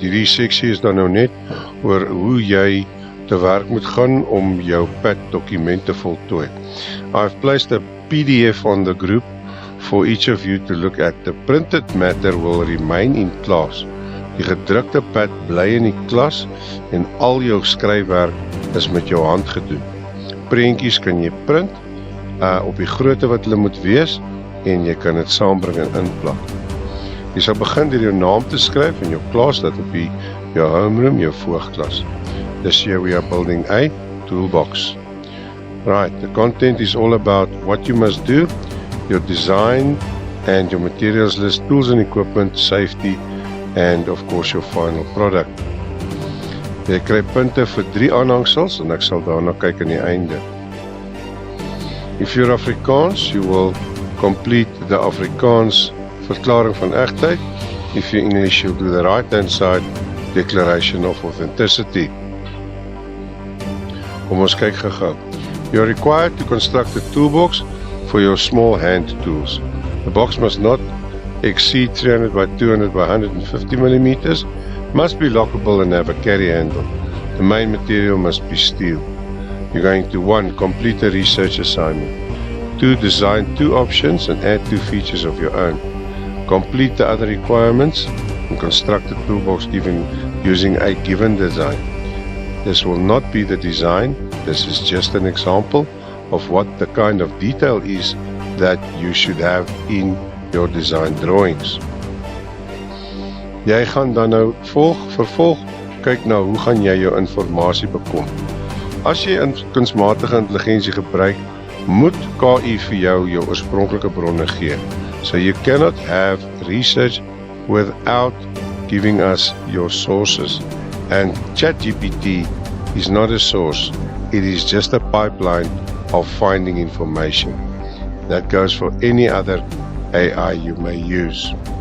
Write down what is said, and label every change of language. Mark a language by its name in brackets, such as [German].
[Afrikaans] Hierdie seksie is dan nou net oor hoe jy te werk moet gaan om jou pad dokument te voltooi. [English] I've placed a PDF on the group for each of you to look at. The printed matter will remain in class. [Afrikaans] Die gedrukte pad bly in die klas en al jou skryfwerk is met jou hand gedoen. Prentjies kan jy print op die grootte wat hulle moet wees en jy kan dit saambring en inplak. Jy sal begin deur jou naam te skryf in jou klas, dat op jou homeroom, jou voogklas. [English] This year we are building a toolbox. Right, the content is all about what you must do, your design and your materials list, tools and equipment, safety and of course your final product. [Afrikaans] Jy kry punte vir 3 aanhangsels en ek sal daarna kyk aan die einde. [English] If you're Afrikaans, you will complete the Afrikaans [Afrikaans] verklaring van egtheid. [English] If you're English, you'll do the right-hand side declaration of authenticity. [Afrikaans] Kom ons kyk gou. [English] You're required to construct a toolbox for your small hand tools. The box must not exceed 300 by 200 by 150 millimeters, must be lockable and have a carry handle. The main material must be steel. You're going to 1. Complete a research assignment. 2. Design 2 options and add 2 features of your own. Complete the other requirements and construct a toolbox using a given design. This will not be the design. This is just an example of what the kind of detail is that you should have in your design drawings. [Afrikaans] Jy gaan dan nou vervolg kyk na hoe gaan jy jou informasie bekom. As jy kunsmatige intelligensie gebruik, moet KI vir jou oorspronklike bronne gee. [English] So you cannot have research without giving us your sources. And ChatGPT is not a source. It is just a pipeline of finding information. That goes for any other AI you may use.